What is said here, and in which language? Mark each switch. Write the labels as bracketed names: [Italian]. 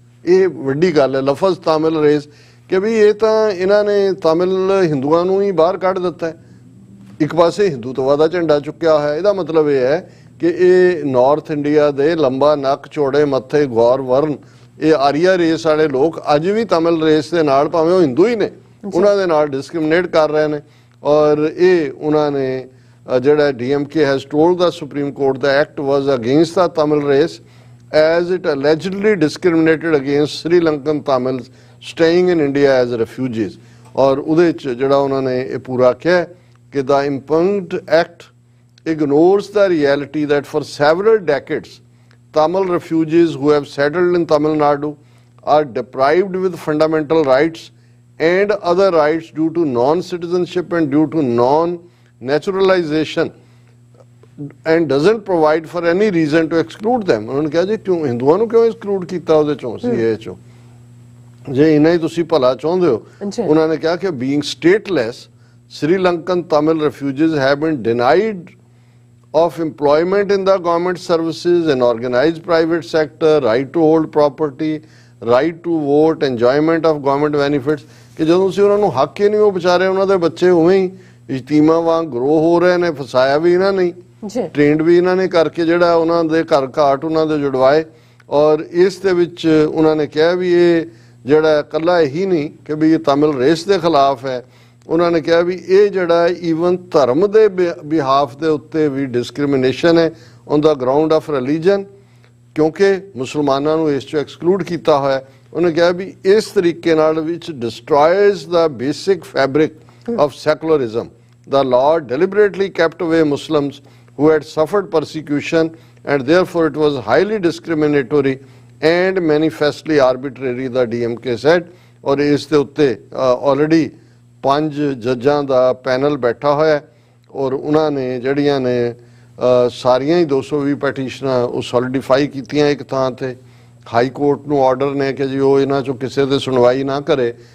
[Punjabi] ਇਹ ਵੱਡੀ ਗੱਲ ਹੈ ਲਫ਼ਜ਼ ਤਾਮਿਲ ਰੇਸ, ਕਿ ਵੀ ਇਹ ਤਾਂ ਇਹਨਾਂ ਨੇ ਤਾਮਿਲ ਹਿੰਦੂਆਂ ਨੂੰ ਹੀ ਬਾਹਰ ਕੱਢ ਦਿੱਤਾ ਹੈ। ਇੱਕ ਪਾਸੇ ਹਿੰਦੂਤਵਾ ਦਾ ਝੰਡਾ ਚੁੱਕਿਆ ਹੋਇਆ, ਇਹਦਾ ਮਤਲਬ ਇਹ ਹੈ ਕਿ ਇਹ ਨਾਰਥ ਇੰਡੀਆ ਦੇ ਲੰਬਾ ਨੱਕ ਚੌੜੇ ਮੱਥੇ ਗੌਰ ਵਰਨ ਇਹ ਆਰੀਆ ਰੇਸ ਵਾਲੇ ਲੋਕ ਅੱਜ ਵੀ ਤਮਿਲ ਰੇਸ ਦੇ ਨਾਲ ਭਾਵੇਂ ਉਹ ਹਿੰਦੂ ਹੀ ਨੇ ਉਹਨਾਂ ਦੇ ਨਾਲ ਡਿਸਕ੍ਰਿਮੀਨੇਟ ਕਰ ਰਹੇ ਨੇ। ਔਰ ਇਹ ਉਹਨਾਂ ਨੇ ਜਿਹੜਾ [English] DMK has told the Supreme Court the act was against the Tamil race as it allegedly discriminated against Sri Lankan Tamils staying in India as refugees। [Punjabi] ਔਰ ਉਹਦੇ 'ਚ ਜਿਹੜਾ ਉਹਨਾਂ ਨੇ ਇਹ ਪੂਰਾ ਕਿਹਾ ਕਿ [English] the impugned act ignores the reality that for several decades Tamil refugees who have settled in Tamil Nadu are deprived with fundamental rights and other rights due to non-citizenship and due to non-naturalization and doesn't provide for any reason to exclude them। [Hindi] उन्होंने कहा जी क्यों हिंदुओं [Punjabi] ਨੂੰ ਕਿਉਂ exclude ਕੀਤਾ ਉਹਦੇ ਚੋਂ CA ਚੋਂ, ਜੇ ਇਨਾ ਹੀ ਤੁਸੀਂ ਭਲਾ ਚਾਹੁੰਦੇ ਹੋ। ਉਹਨਾਂ ਨੇ ਕਿਹਾ ਕਿ [English] being stateless Sri Lankan Tamil refugees have been denied of employment in the government services and organized private sector, right to hold property, right to vote, enjoyment of government benefits। [Punjabi] ਕਿ ਜਦੋਂ ਅਸੀਂ ਉਹਨਾਂ ਨੂੰ ਹੱਕ ਹੀ ਨਹੀਂ, ਉਹ ਵਿਚਾਰੇ ਉਹਨਾਂ ਦੇ ਬੱਚੇ ਉਵੇਂ ਹੀ ਇਜਤੀਮਾ ਵਾਂਗ ਗਰੋ ਹੋ ਰਹੇ ਨੇ। ਫਸਾਇਆ ਵੀ ਇਹਨਾਂ ਨੇ, ਟ੍ਰੇਨਡ ਵੀ ਇਹਨਾਂ ਨੇ ਕਰਕੇ ਜਿਹੜਾ ਉਹਨਾਂ ਦੇ ਘਰ ਘਾਟ ਉਹਨਾਂ ਦੇ ਜੁੜਵਾਏ। ਔਰ ਇਸ ਦੇ ਵਿੱਚ ਉਹਨਾਂ ਨੇ ਕਿਹਾ ਵੀ ਇਹ ਜਿਹੜਾ ਇਕੱਲਾ ਇਹੀ ਨਹੀਂ ਕਿ ਵੀ ਇਹ ਤਮਿਲ ਰੇਸ ਦੇ ਖਿਲਾਫ ਹੈ, ਉਹਨਾਂ ਨੇ ਕਿਹਾ ਵੀ ਇਹ ਜਿਹੜਾ ਈਵਨ ਧਰਮ ਦੇ ਬਿਹਾਫ ਦੇ ਉੱਤੇ ਵੀ ਡਿਸਕ੍ਰਿਮੀਨੇਸ਼ਨ ਹੈ [English] on the ground of religion, [Punjabi] ਕਿਉਂਕਿ ਮੁਸਲਮਾਨਾਂ ਨੂੰ ਇਸ 'ਚੋਂ ਐਕਸਕਲੂਡ ਕੀਤਾ ਹੋਇਆ। ਉਹਨੇ ਕਿਹਾ ਵੀ ਇਸ ਤਰੀਕੇ ਨਾਲ ਵਿੱਚ [English] Destroys the basic fabric of secularism. The law deliberately kept away Muslims who had suffered persecution and therefore it was highly discriminatory and manifestly arbitrary, the DMK said। [Punjabi] ਔਰ ਇਸ ਦੇ ਉੱਤੇ ਆਲਰੇਡੀ 5 ਜੱਜਾਂ ਦਾ ਪੈਨਲ ਬੈਠਾ ਹੋਇਆ ਔਰ ਉਹਨਾਂ ਨੇ ਜਿਹੜੀਆਂ ਨੇ ਸਾਰੀਆਂ ਹੀ 220 ਪੈਟੀਸ਼ਨਾਂ ਉਹ ਸੋਲੀਡੀਫਾਈ ਕੀਤੀਆਂ ਇੱਕ ਥਾਂ ਤੇ। ਹਾਈ ਕੋਰਟ ਨੂੰ ਆਰਡਰ ਨੇ ਕਿ ਜੀ ਉਹ ਇਹਨਾਂ 'ਚੋਂ ਕਿਸੇ ਦੇ ਸੁਣਵਾਈ ਨਾ ਕਰੇ।